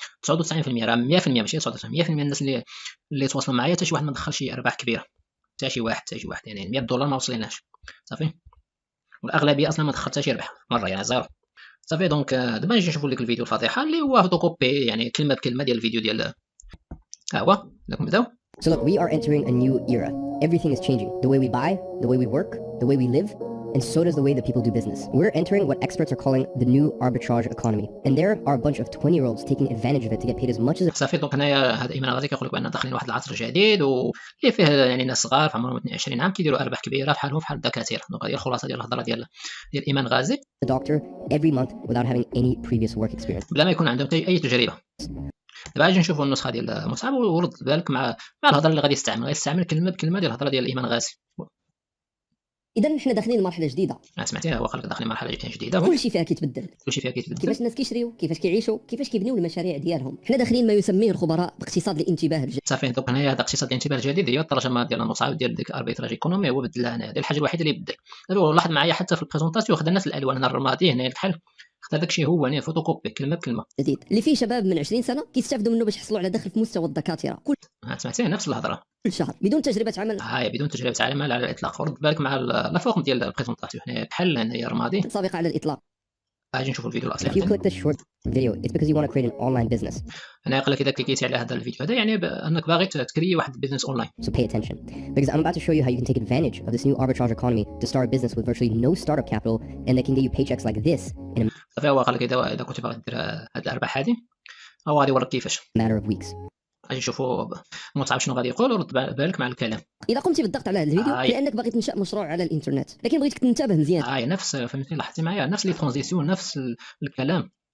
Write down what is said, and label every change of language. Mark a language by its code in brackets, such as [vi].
[ar] 99% راه 100%، ماشي 99%، 100% من الناس اللي تواصلوا معايا حتى شي واحد ما دخل شي ارباح كبيره، حتى شي واحد، يعني $100 ما وصليناش، صافي. والاغلبيه اصلا ما دخل حتى شي ربح مره، يعني زيرو، صافي. دونك دابا نجي نشوفوا لك الفيديو الفضيحه اللي هو فوتوكوبي، يعني كلمه بكلمه ديال الفيديو ديال ها هو. نبداو. [en] So look, we are entering a new era. Everything is changing. The way we buy, the way we work, the way we live, and so does the way that people do business. We're entering what experts are calling the new arbitrage economy. And there are a bunch of 20-year-olds taking advantage of it to get paid as much as... [ar] صافي. دونك هنايا هذا ايمان غادي كيقول لك بان داخلين واحد العصر جديد واللي فيه يعني ناس صغار في عمرهم 22 عام كيديروا ارباح كبيره بحالهم بحال الدكاتره. دونك هذه الخلاصه ديال الهضره ديال ايمان غازي. [en] a doctor every month without having any previous work experience. [ar] بلا ما يكون عندهم اي تجربه. دابا غادي نشوفوا النسخه ديال مصعب ورد بالك مع الهضره اللي غادي يستعمل كلمه بكلمه ديال الهضره ديال ايمان غازي. اذا حنا داخلين لمرحله جديده. سمعتيها؟ هو قال لك داخلين مرحله جديده، كل شيء فيها كيتبدل، كيفاش الناس كيشريو، كيفاش كيعيشوا، كيفاش كيبنيو المشاريع ديالهم. حنا داخلين ما يسميه الخبراء باقتصاد الانتباه الجديد. صافي. دونك هنايا هذا اقتصاد الانتباه الجديد هي الترجمه ديال المصعب ديال ديك اربيتراج ايكونومي، هو بدلها هنا. هذه الحاجه الوحيده اللي بدل. دابا لاحظ معايا حتى في البريزونطاسيون خدا نفس الالوان، هنا الرمادي، هنا الكحل، خدا داكشي هو هنا فوتوكوبي كلمه بكلمه جديد اللي فيه شباب من 20 سنه كيستافدوا منه باش يحصلوا على دخل في مستوى الدكاتره كل سمعتيها؟ نفس الهضره كل شهر بدون تجربه عمل. هاي بدون تجربه عمل على الاطلاق. ورد بالك مع لا فوق ديال البريزونطاسيون، هنا كحل، هنا رمادي سابقه على الاطلاق. اجي نشوفوا الفيديو [en] If you [ar] الاصلي. [en] click this short video it's because you want to create an online business. [ar] انا قال لك اذا كليكيتي على هذا الفيديو هذا يعني انك باغي تكري واحد البيزنس اونلاين. [en] So pay attention because I'm about to show you how you can take advantage of this new arbitrage economy to start a business with virtually no startup capital and that can get you paychecks like this in a [ar] صافي. هو قال لك اذا كنت باغي دير هاد الارباح هذه هو غادي يوريك كيفاش [en] matter of weeks. [ar] اجي نشوفوا مصعب شنو غادي يقول، ورد بالك مع الكلام. اذا قمت بالضغط على هذا الفيديو لانك باغي تنشا مشروع على الانترنت لكن بغيتك تنتبه مزيان. نفس، فهمتي، لاحظتي معايا نفس لي ترانزيسيون، نفس الكلام،